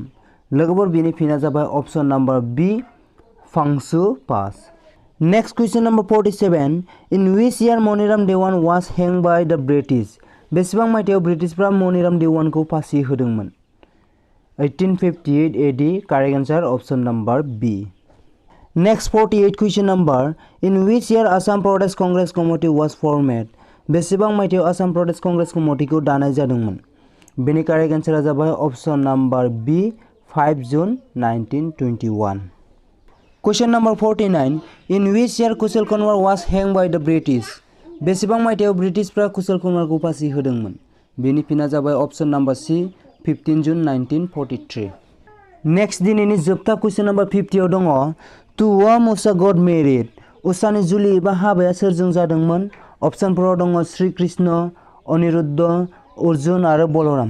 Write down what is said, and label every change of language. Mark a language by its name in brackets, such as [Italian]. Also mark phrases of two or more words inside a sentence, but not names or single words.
[Bodo] लोगोफोर बिनि फिना जाबाय [English] option number B [Bodo] फांसु पास। [English] Next question number 47 in which year Maniram Dewan was hanged by the British. [Bodo] बेसेबां मायथाइयाव ब्रिटिशफ्रा मनिराम देवानखौ फासि होदोंमोन? 1858 AD। [English] Correct answer option number B. Next 48 question number. In which year Assam Pradesh Congress Committee was formed? [Bodo] बेसेबां मायथाइयाव आसाम प्रदेश कंग्रेस कमिटिखौ दानाय जादोंमोन? बेनि कारेक्ट एन्सारा जाबाय [English] option number B [Bodo] 5 जुन 1921. [English] Question number 49. In which year कुशल कुमार was hanged by the British? [Bodo] बेसेबां मायथाइयाव ब्रिटिशफ्रा कुशल कुमारखौ फासि होदोंमोन? बेनि फिना जाबाय [English] option number C [Bodo] 15 जुन 1943. नेक्स्ट दिनैनि जोबथा [English] question number [Bodo] 50 आव दङ [English] to whom Usha got married? [Bodo] उषानि जुलि एबा हाबाया सोरजों जादोंमोन? अप्शनफोराव दङ श्री कृष्ण, अनिरुद्ध, अर्जुन आरो बलराम.